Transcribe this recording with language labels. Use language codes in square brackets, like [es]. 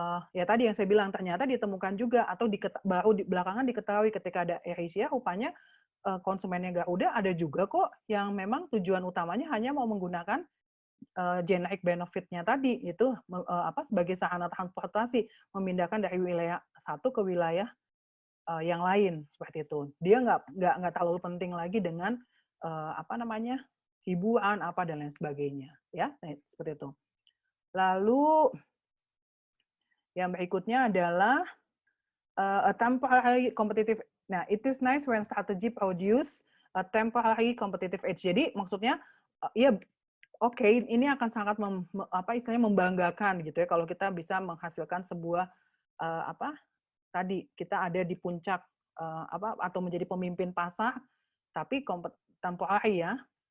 [id] ya tadi yang saya bilang, ternyata ditemukan juga atau baru belakangan diketahui ketika ada AirAsia, rupanya konsumennya Garuda ada juga kok yang memang tujuan utamanya hanya mau menggunakan generic benefit-nya tadi, itu sebagai sarana transportasi, memindahkan dari wilayah satu ke wilayah yang lain, seperti itu. Dia nggak terlalu penting lagi dengan hiburan dan lain sebagainya, ya, seperti itu. Lalu yang berikutnya adalah [en] a temporary competitive. Nah, it is nice when strategy produce a temporary competitive edge. [id] Jadi maksudnya ya oke, ini akan sangat istilahnya membanggakan gitu ya kalau kita bisa menghasilkan sebuah tadi kita ada di puncak atau menjadi pemimpin pasar, tapi temporary, ya.